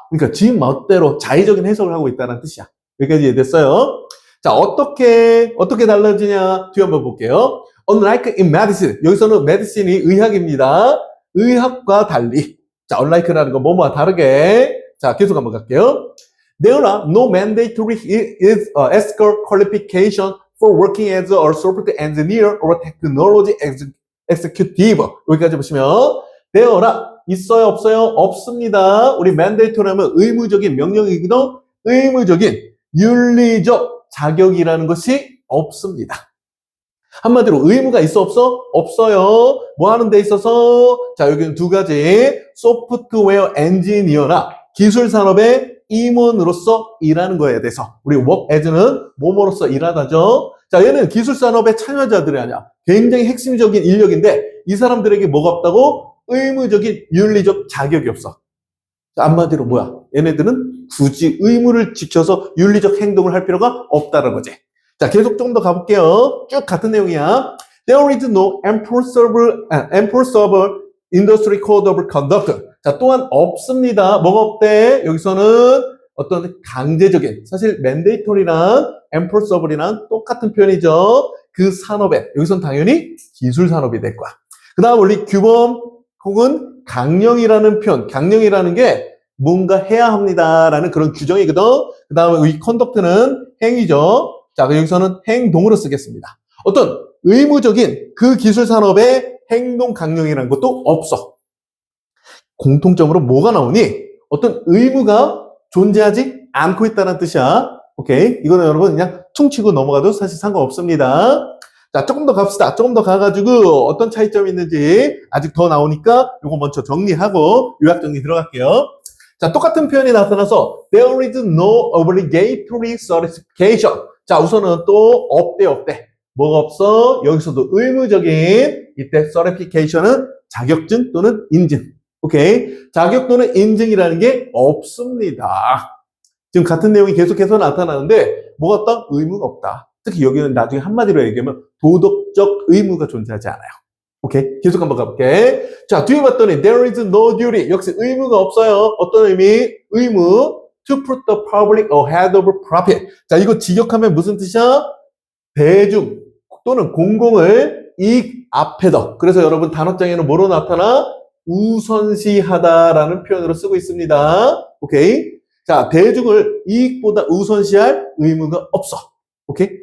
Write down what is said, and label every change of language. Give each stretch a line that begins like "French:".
Korean: 그러니까 지 멋대로 자의적인 해석을 하고 있다는 뜻이야. 여기까지 이해됐어요? 자, 어떻게 달라지냐? 뒤에 한번 볼게요.
English: Unlike in medicine.
Korean: 여기서는 medicine이 의학입니다. 의학과 달리. 자, unlike라는 거 뭐뭐와 다르게. 자, 계속 한번 갈게요.
English: There are no mandatory ethical qualification for working as a software engineer or technology executive.
Korean: 여기까지 보시면 there are 있어요, 없어요? 없습니다. 우리 mandatory하면 의무적인 명령이거든. 의무적인 윤리적 자격이라는 것이 없습니다. 한마디로 의무가 있어 없어? 없어요. 뭐 하는 데 있어서? 자, 여기는 두 가지. 소프트웨어 엔지니어나 기술 산업의 임원으로서 일하는 거에 대해서 우리 work as는 뭐뭐로서 일하다죠. 자, 얘는 기술 산업의 참여자들이 아니야. 굉장히 핵심적인 인력인데 이 사람들에게 뭐가 없다고? 의무적인 윤리적 자격이 없어. 자, 한마디로 뭐야? 얘네들은 굳이 의무를 지켜서 윤리적 행동을 할 필요가 없다는 거지. 자, 계속 좀 더 가볼게요. 쭉 같은 내용이야.
English: There is no enforceable industry code of conduct.
Korean: 자, 또한 없습니다. 뭐가 없대? 여기서는 어떤 강제적인, 사실 mandator이랑 enforceable이랑 똑같은 표현이죠. 그 산업에, 여기선 당연히 기술 산업이 될 거야. 그 다음 우리 규범 혹은 강령이라는 표현, 강령이라는 게 뭔가 해야 합니다라는 그런 규정이거든. 그 다음에 이 conduct는 행위죠. 자, 여기서는 행동으로 쓰겠습니다. 어떤 의무적인 그 기술 산업의 행동 강령이라는 것도 없어. 공통점으로 뭐가 나오니? 어떤 의무가 존재하지 않고 있다는 뜻이야. 오케이. 이거는 여러분 그냥 퉁치고 넘어가도 사실 상관없습니다. 자, 조금 더 갑시다. 조금 더 가가지고 어떤 차이점이 있는지 아직 더 나오니까 이거 먼저 정리하고 요약 정리 들어갈게요.
English: 자, 똑같은 표현이 나타나서 There is no obligatory certification.
Korean: 자, 우선은 또 없대. 뭐가 없어? 여기서도 의무적인 이때 certification은 자격증 또는 인증. 오케이. 자격 또는 인증이라는 게 없습니다. 지금 같은 내용이 계속해서 나타나는데 뭐가 없다? 의무가 없다. 특히 여기는 나중에 한마디로 얘기하면 도덕적 의무가 존재하지 않아요. 오케이. 계속 한번 가볼게.
English: 자, 뒤에 봤더니 there is no duty.
Korean: 역시 의무가 없어요. 어떤 의미? 의무.
English: To put the public ahead of profit.
Korean: 자, 이거 직역하면 무슨 뜻이야? 대중 또는 공공을 이익 앞에다. 그래서 여러분 단어장에는 뭐로 나타나? 우선시하다라는 표현으로 쓰고 있습니다. 오케이. 자, 대중을 이익보다 우선시할 의무가 없어. 오케이.